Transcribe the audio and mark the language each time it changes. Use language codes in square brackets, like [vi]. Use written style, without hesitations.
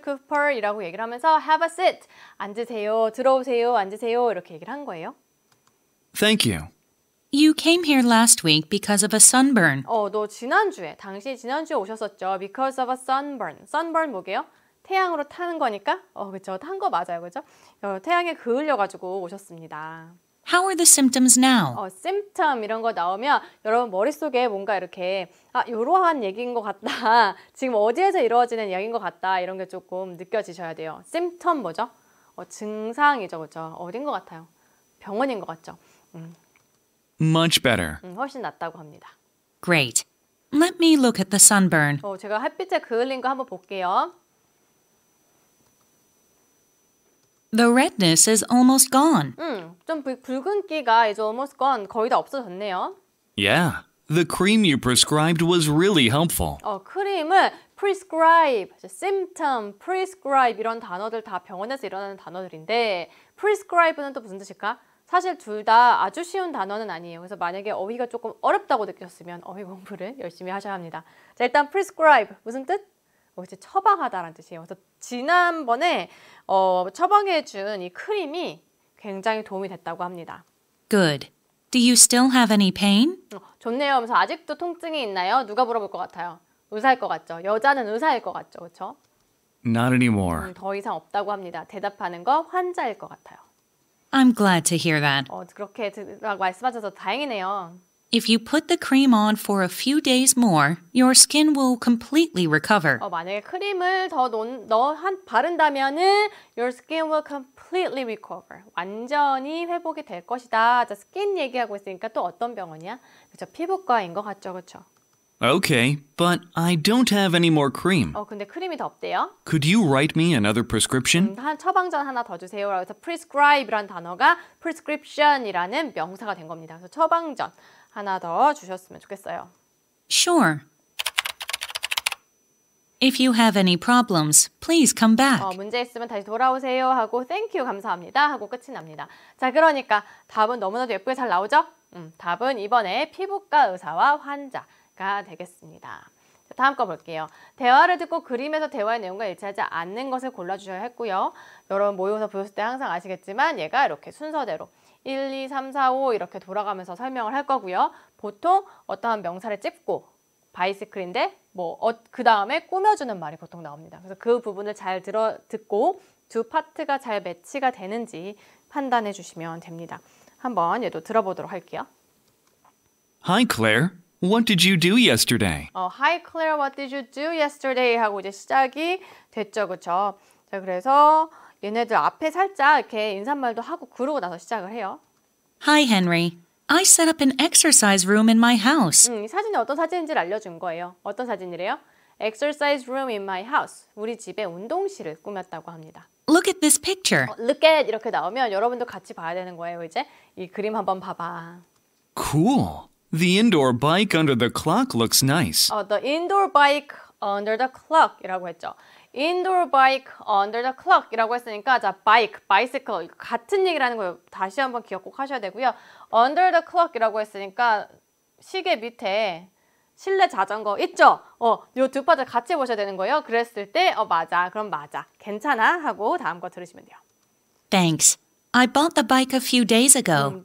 [ko] Cooper 이라고 얘기를 하면서 [en] Have a seat. [ko] 앉으세요, 들어오세요, 앉으세요 이렇게 얘기를 한 거예요. [en] Thank you. You came here last week because of a sunburn. [ko] 너 당시 지난주에 오셨었죠. [en] Because of a sunburn. [ko] Sunburn 뭐게요? 태양으로 타는 거니까? 그쵸. 탄 거 맞아요. 그죠? 태양에 그을려가지고 오셨습니다. [en] How are the symptoms now? [ko] symptom 이런 거 나오면 여러분 머릿속에 뭔가 이렇게 이러한 얘기인 것 같다. 지금 어디에서 이루어지는 이야기인 것 같다. 이런 게 조금 느껴지셔야 돼요. symptom 뭐죠? 증상이죠. 그죠? 어딘 것 같아요? 병원인 것 같죠? [en] Much better. [ko] 훨씬 낫다고 합니다. [en] Great. Let me look at the sunburn. [ko] 제가 햇빛에 그을린 거 한번 볼게요. [en] The redness is almost gone. [ko] 좀 붉은기가 [en] is almost gone. [ko] 거의 다 없어졌네요. [en] Yeah, the cream you prescribed was really helpful. [ko] 크림을 prescribe, symptom, prescribe 이런 단어들 다 병원에서 일어나는 단어들인데 prescribe는 또 무슨 뜻일까? 사실 둘 다 아주 쉬운 단어는 아니에요. 그래서 만약에 어휘가 조금 어렵다고 느꼈으면 어휘 공부를 열심히 하셔야 합니다. 자, 일단 prescribe 무슨 뜻? 이제 처방하다라는 뜻이에요. 그래서 지난번에 처방해준 이 크림이 굉장히 도움이 됐다고 합니다. [en] Good. Do you still have any pain? [ko] 좋네요. 하면서 아직도 통증이 있나요? 누가 물어볼 것 같아요? 의사일 것 같죠? 여자는 의사일 것 같죠? 그렇죠? [en] Not anymore. [ko] 더 이상 없다고 합니다. 대답하는 거 환자일 것 같아요. [en] I'm glad to hear that. [ko] 그렇게 말씀하셔서 다행이네요. [en] If you put the cream on for a few days more, your skin will completely recover. [ko] 만약에 크림을 더 바른다면은 [en] your skin will completely recover. [ko] 완전히 회복이 될 것이다. 자, 스킨 얘기하고 있으니까 또 어떤 병원이야? 그렇죠. 피부과인 것 같죠, 그렇죠? [en] Okay, but I don't have any more cream. [ko] 근데 크림이 더 없대요. [en] Could you write me another prescription? [ko] 한 처방전 하나 더 주세요. 그래서 prescribe이라는 단어가 prescription이라는 명사가 된 겁니다. 그래서 처방전 하나 더 주셨으면 좋겠어요. [en] Sure. If you have any problems, please come back. [ko] 문제 있으면 다시 돌아오세요 하고 [en] thank you [ko] 감사합니다 하고 끝이 납니다. 자, 그러니까 답은 너무나도 예쁘게 잘 나오죠? 답은 이번에 피부과 의사와 환자가 되겠습니다. 자, 다음 거 볼게요. 대화를 듣고 그림에서 대화의 내용과 일치하지 않는 것을 골라주셔야 했고요. 여러분 모의고사 보셨을 때 항상 아시겠지만 얘가 이렇게 순서대로 1, 2, 3, 4, 5 이렇게 돌아가면서 설명을 할 거고요. 보통 어떠한 명사를 찝고 바이시클인데 그 다음에 꾸며주는 말이 보통 나옵니다. 그래서 그 부분을 잘 듣고 두 파트가 잘 매치가 되는지 판단해 주시면 됩니다. 한번 얘도 들어보도록 할게요. [en] Hi, Claire. What did you do yesterday? Hi Claire, what did you do yesterday? [ko] 하고 이제 시작이 됐죠, 그렇죠? 자, 그래서 얘네들 앞에 살짝 이렇게 인사말도 하고 그러고 나서 시작을 해요. [en] Hi, Henry. I set up an exercise room in my house. [ko] 이 사진이 어떤 사진인지를 알려준 거예요. 어떤 사진이래요? [en] Exercise room in my house. [ko] 우리 집에 운동실을 꾸몄다고 합니다. [en] Look at this picture. [ko] Look at 이렇게 나오면 여러분도 같이 봐야 되는 거예요. 이제 이 그림 한번 봐봐. [en] Cool. The indoor bike under the clock looks nice. The indoor bike under the clock [ko] 이라고 했죠. [en] Indoor bike under the clock [ko] 이라고 했으니까 자, bike, bicycle 같은 얘기라는 거 다시 한번 기억 꼭 하셔야 되고요. [en] Under the clock [ko] 이라고 했으니까 시계 밑에 실내 자전거 있죠? 요 두 파트 같이 보셔야 되는 거예요. 그랬을 때 맞아. 그럼 맞아. 괜찮아 하고 다음 거 들으시면 돼요. [en] Thanks. I bought the bike a few days ago.